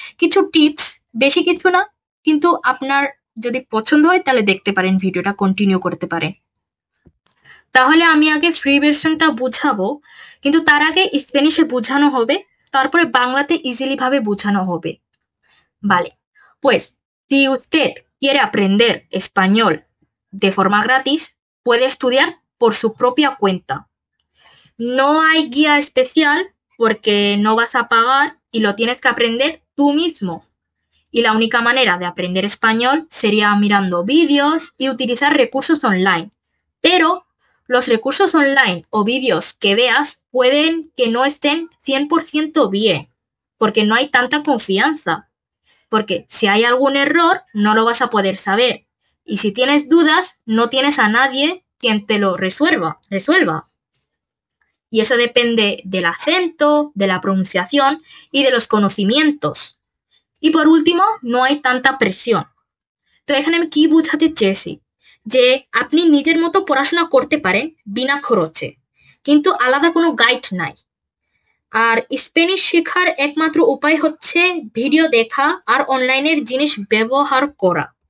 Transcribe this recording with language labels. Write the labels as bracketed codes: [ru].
[bn] কিছু টিপস, বেশি কিছু না, কিন্তু আপনার যদি পছন্দ হয় তাহলে দেখতে পারেন, ভিডিওটা কন্টিনিউ করতে পারেন। তাহলে আমি আগে ফ্রি ভার্সনটা বুঝাবো, কিন্তু তার আগে স্প্যানিশে বোঝানো হবে, তারপরে বাংলাতে ইজিলি ভাবে বোঝানো হবে। [es] Vale, pues si usted quiere aprender español de forma gratis, puede estudiar por su propia cuenta. No hay guía especial porque no vas a pagar y lo tienes que aprender tú mismo. Y la única manera de aprender español sería mirando vídeos y utilizar recursos online. Pero los recursos online o vídeos que veas pueden que no estén 100% bien, porque no hay tanta confianza. Porque si hay algún error, no lo vas a poder saber. Y si tienes dudas, no tienes a nadie quien te lo resuelva. Y eso depende del acento, de la pronunciación y de los conocimientos. Y por último, no hay tanta presión. [bn] তো এখানে আমি কি বোঝাতে চেয়েছি, যে আপনি নিজের মতো পড়াশোনা করতে পারেন বিনা খরচে, কিন্তু আলাদা কোনো গাইড নাই। আর স্প্যানিশ শেখার একমাত্র উপায় হচ্ছে ভিডিও দেখা আর অনলাইনের জিনিস ব্যবহার করা।